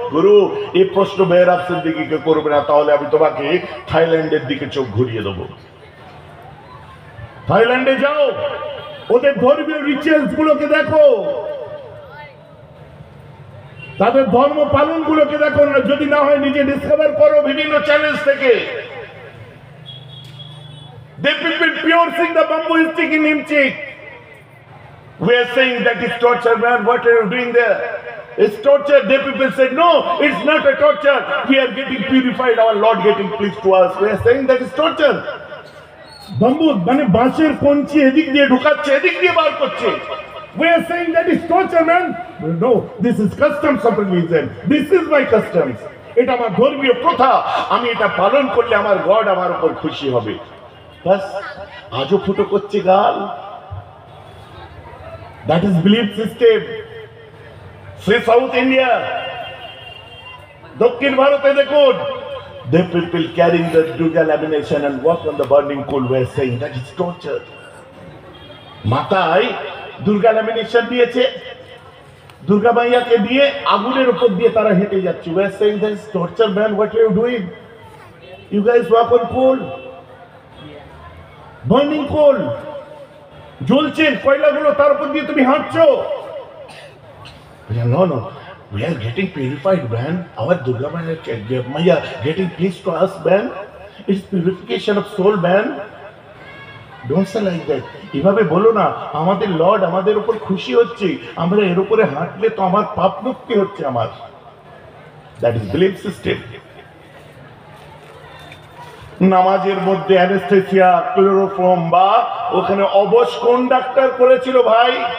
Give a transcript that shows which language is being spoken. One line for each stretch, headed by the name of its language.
Bangla: গুরু, এই প্রশ্ন মেহরাব সিদ্দিকীকে করবে না, তাহলে আমি তোমাকে থাইল্যান্ডের দিকে চোখ ঘুরিয়ে দেবো। থাইল্যান্ডে যাও, ওদের ধর্মীয় রিচুয়ালস গুলোকে দেখো, তাদের ধর্ম পালন গুলোকে দেখো, যদি না হয় নিজে ডিসকভার করো বিভিন্ন চ্যানেল থেকে।
English: They people piercing the bamboo stick in Imchik. We are saying that is torture, man. What are you doing there? It's torture. The people said, no, it's not a torture. We are getting purified. Our Lord getting pleased to us. We are saying that is torture.
Bangla: Bamboo, মানে বাঁশের কঞ্চি এদিক দিয়ে ঢুকাচ্ছে, এদিক দিয়ে বার করছে।
English: We are saying that is torture, man. No, this is customs of religion. This is my customs.
Bangla: এটা আমার ধর্মীয় প্রথা, আমি এটা পালন করলে আমার গড আমার উপর খুশি হবে। বাস, আজও ফুটো করছে গাল।
English: That is belief system. See South India,
Bangla: দক্ষিণ ভারতে দেখুন,
English: the people carrying the Durga lamination and walk on the burning coal were saying that is torture.
Bangla: মাথায় দুর্গা ল্যামিনেশন দিয়েছে, দুর্গা মাইয়াকে দিয়ে আগুনের উপর দিয়ে তারা হেঁটে যাচ্ছে।
English: We are saying that is torture, man. What are you doing? You guys walk on coal, burning coal,
Bangla: জ্বলছে কয়লাগুলো, তার উপর দিয়ে তুমি হাঁটছো।
English: No, no, we are getting purified, man. Our Durga Maya getting pleased to us, man. It's purification of soul, man. Don't say like that.
Bangla: এভাবে বলো না আমাদের Lord আমাদের উপর খুশি হচ্ছে, আমরা এর উপরে হাঁটলে তো আমার পাপ মুক্তি হচ্ছে আমার।
English: That is belief system.
Bangla: নামাজের মধ্যে অ্যানেস্থেসিয়া, ক্লোরোফর্ম বা ওখানে অবশ কোন ডাক্তার করেছিল ভাই?